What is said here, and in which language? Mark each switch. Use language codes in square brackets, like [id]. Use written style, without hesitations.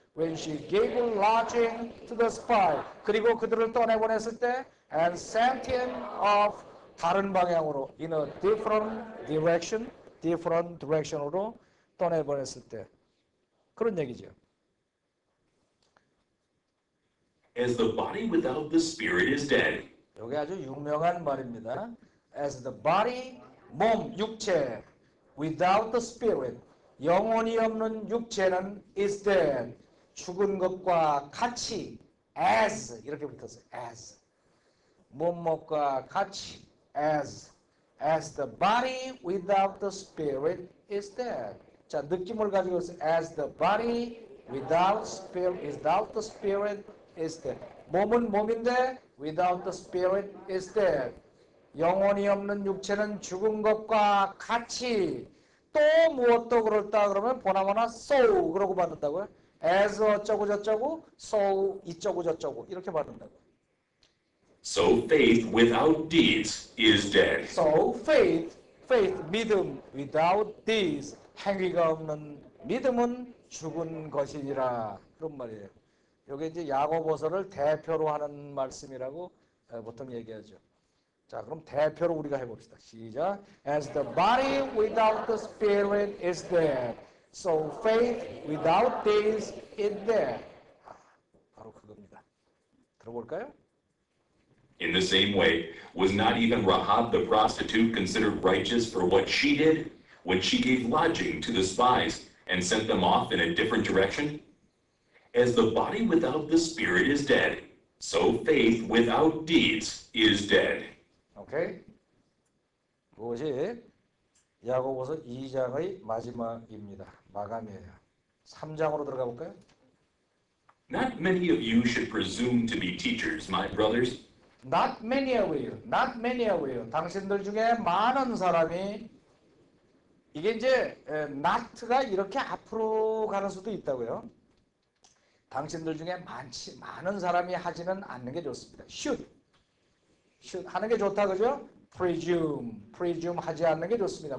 [en] when she gave lodging to the spy [ko] 그리고 그들을 떠내보냈을 때 [en] and sent him off [ko] 다른 방향으로 [en] in a different direction으로 [ko] 떠내보냈을 때 그런 얘기죠. [en] as the body without the spirit is dead. [ko] 이게 아주 유명한 말입니다. [en] As the body, [ko] 몸, 육체, [en] without the spirit, [ko] 영혼이 없는 육체는 [en] is dead, [ko] 죽은 것과 같이, as 이렇게 붙었어요. [en] as [ko] 몸과 같이, [en] as the body without the spirit is dead. [ko] 자, 느낌을 가지고 있어요. [en] As the body without the spirit is dead. [ko] 몸은 몸인데 [en] without the spirit is dead. [ko] 영혼이 없는 육체는 죽은 것과 같이 또 무엇도 그렇다 그러면 보나마나 [en] so [ko] 그러고 받는다고요. as 어쩌고 저쩌고 so 이쩌고 저쩌고 이렇게 받는다고. [en] So faith without deeds is dead. So faith [ko] 믿음 [en] without deeds [ko] 행위가 없는 믿음은 죽은 것이니라 그런 말이에요. 이게 이제 야고보서를 대표로 하는 말씀이라고 보통 얘기하죠. 자, 그럼 대표로 우리가 해봅시다. 시작. [en] As the body without the spirit is dead, so faith without deeds is dead. [ko] 바로 그겁니다. 들어볼까요? [en] In the same way, was not even Rahab the prostitute considered righteous for what she did when she gave lodging to the spies and sent them off in a different direction? As the body without the spirit is dead, so faith without deeds is dead. [ko] 오케이. 그것이 야고보서 2장의 마지막입니다. 마감이에요. 3장으로 들어가 볼까요? [en] Not many of you should presume to be teachers, my brothers. Not many of you. [ko] 당신들 중에 많은 사람이 이게 이제 not가 이렇게 앞으로 가는 수도 있다고요. 당신들 중에 많은 사람이 하지는 않는 게 좋습니다. [en] should [ko] 하는 게 좋다 그죠? presume 하지 않는 게 좋습니다.